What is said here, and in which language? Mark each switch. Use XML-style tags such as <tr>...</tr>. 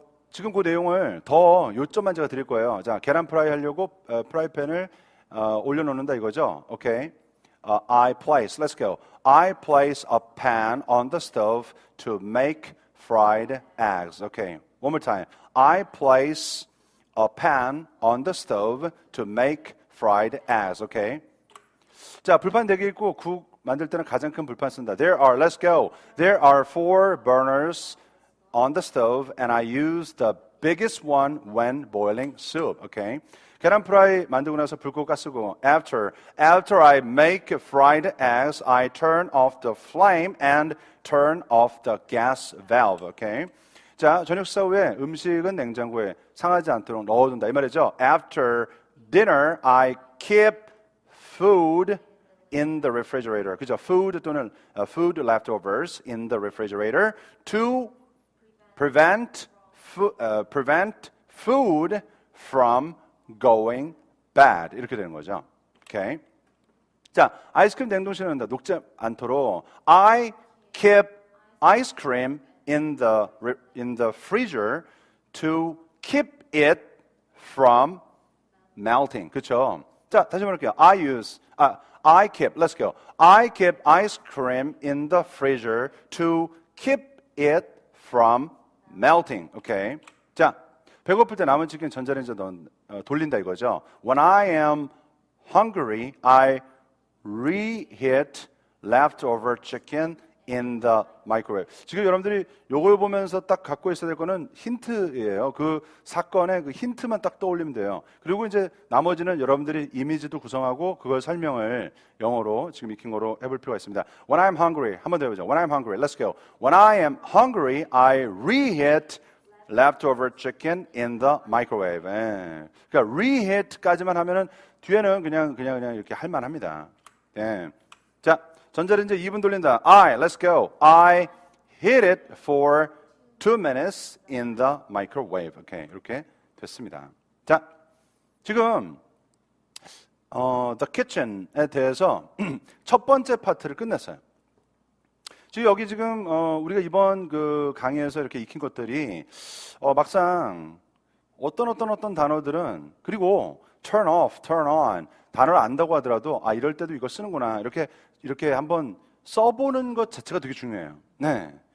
<ko>지금 그 내용을 더 요점만 제가 드릴 거예요. 자, 계란 프라이 하려고 프라이팬을 올려놓는다 이거죠.</ko> <en>오케이. I place, let's go. I place a pan on the stove to make fried eggs. Okay. One more time. I place a pan on the stove to make fried eggs. Okay.</en> <ko>자, 불판 4개 있고 국 만들 때는 가장 큰 불판 쓴다.</ko> <en>Let's go. There are 4 burners on the stove, and I use the biggest one when boiling soup. Okay.</en> <ko>계란 프라이 만들고 나서 불 끄고 가스 끄고.</ko> <en>After I make fried eggs, I turn off the flame and turn off the gas valve. Okay.</en> <ko>자, 저녁 식사 후에 음식은 냉장고에 상하지 않도록 넣어둔다 이 말이죠.</ko> <en>After dinner, I keep food in the refrigerator.</en> <ko>그죠?</ko> <en>Food 또는 food leftovers in the refrigerator to prevent food from going bad.</en> <ko>이렇게 되는 거죠. 오케이. 자, 아이스크림 냉동실에 넣는다. 녹지 않도록</ko> <en>I keep ice cream in the freezer to keep it from melting.</en> <ko>그렇죠? 자, 다시 말할게요.</ko> <en>I keep, let's go. I keep ice cream in the freezer to keep it from melting. 오케이.</en> <ko>자, 배고플 때 남은 치킨 전자레인지에 돌린다 이거죠.</ko> <en>When I am hungry, I reheat leftover chicken in the microwave.</en> <ko>지금 여러분들이 요걸 보면서 딱 갖고 있어야 될 거는 힌트예요. 그 사건의 그 힌트만 딱 떠올리면 돼요. 그리고 이제 나머지는 여러분들이 이미지도 구성하고 그걸 설명을 영어로 지금 익힌 거로 해볼 필요가 있습니다.</ko> <en>When I'm hungry,</en> <ko>한번 더 해보죠.</ko> <en>When I'm hungry, let's go. When I am hungry, I reheat leftover chicken in the microwave.</en> <ko>예. 그러니까 reheat까지만 하면은 뒤에는 그냥 이렇게 할 만합니다. 예. 자. 전자레인지 2분 돌린다.</ko> <en>Let's go. I heat it for 2 minutes in the microwave.</en> <ko>오케이, 이렇게 됐습니다. 자, 지금 the kitchen에 대해서 첫 번째 파트를 끝냈어요. 지금 여기 지금 우리가 이번 그 강의에서 이렇게 익힌 것들이 막상 어떤 단어들은 그리고 turn off, turn on 단어를 안다고 하더라도 이럴 때도 이거 쓰는구나 이렇게 한번 써보는 것 자체가 되게 중요해요. 네.</ko>